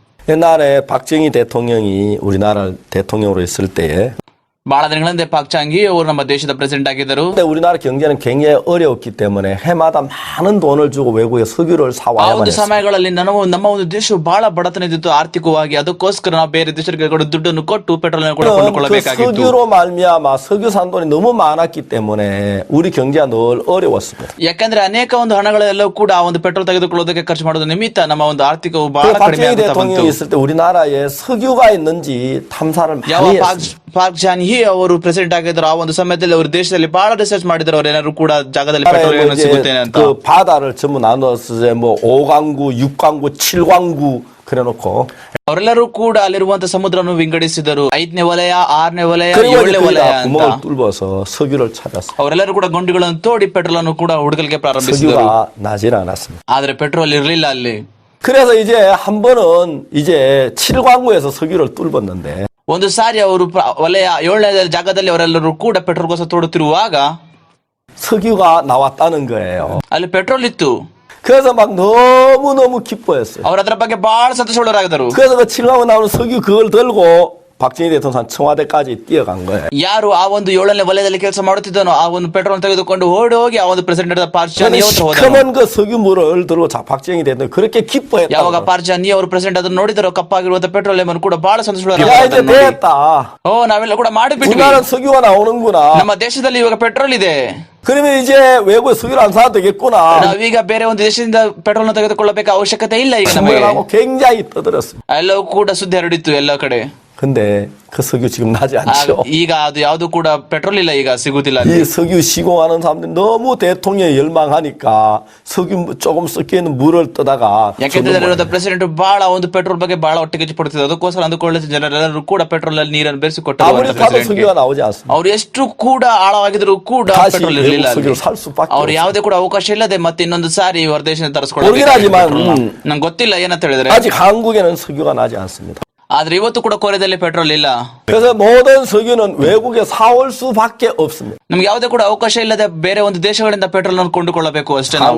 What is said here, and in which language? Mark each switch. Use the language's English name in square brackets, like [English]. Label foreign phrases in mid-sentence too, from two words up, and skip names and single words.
[Korean] 옛날에 박정희 대통령이 우리나라 대통령으로 있을 때에 [Kannada] ಬಹಳ ದಿನಗಳ ಹಿಂದೆ ಪಾಕ್ ಚಾಂಗಿ ಅವರು ನಮ್ಮ ದೇಶದ ಪ್ರೆಸಿಡೆಂಟ್ ಆಗಿದ್ದರು. [Korean] 근데 우리나라 경제는 굉장히 어려웠기 때문에 해마다 많은 돈을 주고 외국에 석유를 [Kannada] ಆ [Korean] 사와야만 [Kannada] ಒಂದು [Korean] 했어요. [Kannada] ಸಮಯಗಳಲ್ಲಿ ನಮ್ಮ ಒಂದು ದೇಶವು ಬಹಳ ಬಡತನ ಇದ್ದಿತ್ತು ಆರ್ಥಿಕವಾಗಿ. ಅದಕ್ಕೋಸ್ಕರ ನಾವು ಬೇರೆ ದೇಶಗಳಿಗೆ ಕೂಡ ದುಡ್ಡನ್ನು ಕೊಟ್ಟು ಪೆಟ್ರೋಲ್ ಕೂಡ [Korean] 그 [Kannada] ಕೊಂಡುಕೊಳ್ಳಬೇಕಾಗಿತ್ತು. [Korean] 석유로 말미암아 석유 산 돈이 너무 많았기 때문에 우리 경제가 늘 어려웠습니다. [Kannada] ಯಾಕಂದ್ರೆ ಅನೇಕ ಒಂದು ಹಣಗಳೆಲ್ಲವೂ ಕೂಡ ಆ ಒಂದು ಪೆಟ್ರೋಲ್ ತೆಗೆದುಕೊಳ್ಳೋದಕ್ಕೆ ಖರ್ಚು ಮಾಡೋದು ನಿಮಿತ್ತ ನಮ್ಮ ಒಂದು ಆರ್ಥಿಕವು [Korean] 그 [Kannada] ಬಹಳ ಕಡಿಮೆ [Korean] 박정희 [Kannada] ಆಗುತ್ತಾ ಬಂತು. [Korean] 대통령이 있을 때 우리나라에 석유가 있는지 탐사를 [Kannada] ಯಾವ [Korean] 많이 했습니다. [Kannada] ಪಾಕ್ ಜಾನ್ಹಿ ಅವರು ಪ್ರೆಸಿಡೆಂಟ್ ಆಗಿದ್ರು ಆ ಒಂದು ಸಮಯದಲ್ಲಿ ಅವರು ದೇಶದಲ್ಲಿ ಬಹಳ ರಿಸರ್ಚ್ ಮಾಡಿದ್ರು. ಅವ್ರು ಏನಾದ್ರು ಕೂಡ ಜಾಗದಲ್ಲಿ ಪೆಟ್ರೋಲ್ ಏನೋ ಸಿಗುತ್ತೇನೆ ಅಂತ. [Korean] 그 바다를 전부 나눠서 뭐 5강구, 6강구, 7강구 그래놓고 [Kannada] ಅವರೆಲ್ಲರೂ ಕೂಡ ಅಲ್ಲಿರುವಂತಹ ಸಮುದ್ರವನ್ನು ವಿಂಗಡಿಸಿದರು. 5ನೇ ವಲಯ, 6ನೇ ವಲಯ, [Korean] 그리고 [Kannada] 7ನೇ [Korean] 이제 [Kannada] ವಲಯ [Korean] 거기다 [Kannada] ಅಂತ. [Korean] 구멍을 뚫어서 석유를 찾았어요. [Kannada] ಅವರೆಲ್ಲರೂ ಕೂಡ ಗುಂಡಿಗಳನ್ನು ತೋಡಿ ಪೆಟ್ರೋಲ್ ಅನ್ನು ಕೂಡ ಹುಡುಕಲಿಕ್ಕೆ ಪ್ರಾರಂಭಿಸಿದರು. [Korean] 석유가 나질 않았습니다. [Kannada] ಆದ್ರೆ ಪೆಟ್ರೋಲ್ ಇರಲಿಲ್ಲ ಅಲ್ಲಿ. [Korean] 그래서 이제 한 번은 이제 7광구에서 석유를 뚫었는데 [Kannada] ಒಂದು ಸಾರಿ ಅವರು ವಲಯ 7ನೇ ಜಾಗದಲ್ಲಿ ಅವರೆಲ್ಲರೂ ಕೂಡ ಪೆಟ್ರೋಲ್ಗೋಸ್ಕರ ತೋಡುತ್ತಿರುವಾಗ [Korean] 석유가 나왔다는 거예요. [Kannada] ಅಲ್ಲಿ ಪೆಟ್ರೋಲ್ ಇತ್ತು. [Korean] 그래서 막 너무너무 기뻐했어요. [Kannada] ಅವ್ರ ಅದರ ಬಗ್ಗೆ ಬಹಳ ಸಂತೋಷಗೊಳ್ಳರಾಗಿದ್ದರು. [Korean] 그래서 그 7광구 나오는 석유 그걸 들고 박정희 대통령 청와대까지 뛰어간 거예요. [Kannada] ಯಾರು ಆ ಒಂದು 7ನೇ ವಲಯದಲ್ಲಿ ಕೆಲಸ ಮಾಡುತ್ತಿದ್ದನೋ ಆ ಒಂದು ಪೆಟ್ರೋಲ್ ತೆಗೆದುಕೊಂಡು ಓಡಿ ಹೋಗಿ ಆ ಒಂದು ಪ್ರೆಸಿಡೆಂಟ್ ಪಾರ್ಚಾನಿ ಹತ್ರ ಹೋದರು. [Korean] 시커먼 그 석유물을 들고 박정희 대통령 그렇게 기뻐했다. [Kannada] ಯಾವಾಗ ಪಾರ್ಚಾನಿ ಅವರು ಪ್ರೆಸಿಡೆಂಟ್ ಅದನ್ನು ನೋಡಿದರೋ ಕಪ್ಪಾಗಿರುವಂತಹ ಪೆಟ್ರೋಲಿಯಂ ಅನ್ನು ಕೂಡ ಬಹಳ [Korean] 야 이제 [Kannada] ಸಂತೋಷಗೊಳ್ಳರಾಗಿದ್ದರು. [Korean] 됐다. [Kannada] ಓ ನಾವೆಲ್ಲ ಕೂಡ ಮಾಡಿಬಿಟ್ವಿ. [Korean] 우리나라 석유가 나오는구나. [Kannada] ನಮ್ಮ ದೇಶದಲ್ಲಿ ಇವಾಗ ಪೆಟ್ರೋಲ್ ಇದೆ. [Korean] 그러면 이제 외국에 석유를 안 사도 되겠구나. [Kannada] ನಾವೀಗ ಬೇರೆ ಒಂದು ದೇಶದಿಂದ ಪೆಟ್ರೋಲ್ ತೆಗೆದುಕೊಳ್ಳಬೇಕು ಅವಶ್ಯಕತೆ ಇಲ್ಲ ಈಗ ನಮಗೆ. [Korean] 하고 굉장히 떠들었습니다. [Kannada] ಎಲ್ಲವೂ ಕೂಡ ಸುದ್ದಿ ಹರಡಿತ್ತು ಎಲ್ಲ ಕಡೆ. [Korean] 근데 그 석유 지금 나지 않죠. [Kannada] ಈಗ ಅದು ಯಾವುದು ಕೂಡ ಪೆಟ್ರೋಲ್ ಇಲ್ಲ, ಈಗ ಸಿಗುದಿಲ್ಲ ಅಲ್ಲಿ. [Korean] 이 석유 시공하는 사람들이 너무 대통령이 열망하니까 석유 조금 섞여 있는 물을 떠다가 [Kannada] ಯಾಕೆಂದ್ರೆ ಪ್ರೆಸಿಡೆಂಟ್ ಬಹಳ ಒಂದು ಪೆಟ್ರೋಲ್ ಬಗ್ಗೆ ಬಹಳ ಹೊಟ್ಟೆಗೆ ಪಡ್ತಿದ್ರು. ಅದಕ್ಕೋಸ್ಕರ ಅಂದುಕೊಳ್ಳಿ ಜನರೆಲ್ಲರೂ ಕೂಡ ಪೆಟ್ರೋಲ್ ಅಲ್ಲಿ ನೀರನ್ನು [Korean] 아무리 [Kannada] ಬೆರೆಸಿಕೊಟ್ಟರು. [Korean] 파도 석유가 나오지 않습니다. [Kannada] ಅವ್ರು ಎಷ್ಟು ಕೂಡ ಆಳವಾಗಿದ್ರು ಕೂಡ [Korean] 다시 [Kannada] ಪೆಟ್ರೋಲ್ [Korean] 외국 [Kannada] ಇರಲಿಲ್ಲ. [Korean] 석유를 살 수밖에 [Kannada] ಅವ್ರು [Korean] 없어요. [Kannada] ಯಾವುದೇ ಕೂಡ ಅವಕಾಶ ಇಲ್ಲದೆ ಮತ್ತೆ ಇನ್ನೊಂದು ಸಾರಿ ಹೊರ ದೇಶದಿಂದ [Korean] 모르긴 하지만, [Kannada] ತರಿಸ್ಕೊಳ್ಳಬೇಕು. ನಂಗೆ ಗೊತ್ತಿಲ್ಲ ಏನಂತ ಹೇಳಿದ್ರೆ. [Korean] 아직 한국에는 석유가 나지 않습니다. [Kannada] ಆದ್ರೆ ಇವತ್ತು ಕೂಡ ಕೊರಿಯಾದಲ್ಲಿ ಪೆಟ್ರೋಲ್ ಇಲ್ಲ. [Korean] 그래서 모든 석유는 외국에 사올 수밖에 없습니다. [Kannada] ನಮ್ಗೆ ಯಾವುದೇ ಕೂಡ ಅವಕಾಶ ಇಲ್ಲದೆ ಬೇರೆ ಒಂದು ದೇಶಗಳಿಂದ ಪೆಟ್ರೋಲ್ ಅನ್ನು ಕೊಂಡುಕೊಳ್ಳಬೇಕು ಅಷ್ಟೇ ನಾವು.